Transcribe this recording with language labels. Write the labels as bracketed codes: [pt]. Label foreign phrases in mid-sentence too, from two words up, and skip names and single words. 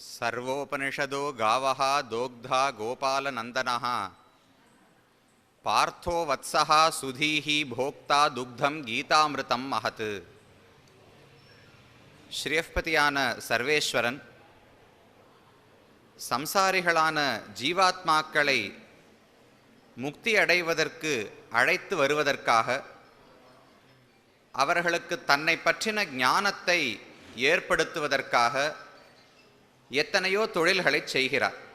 [sa] सर्वोपनिषदो गावः दोग्धा गोपालनन्दनः पार्थो वत्सः सुधीः भोक्ता दुग्धं गीतामृतं महत्. [ta] ஸ்ரீயப்பதியான சர்வேஸ்வரன் சம்சாரிகளான ஜீவாத்மாக்களை முக்தி அடைவதற்கு அழைத்து வருவதற்காக அவர்களுக்கு தன்னை பற்றின ஞானத்தை ஏற்படுத்துவதற்காக எத்தனையோ தொழில்களை செய்கிறார்.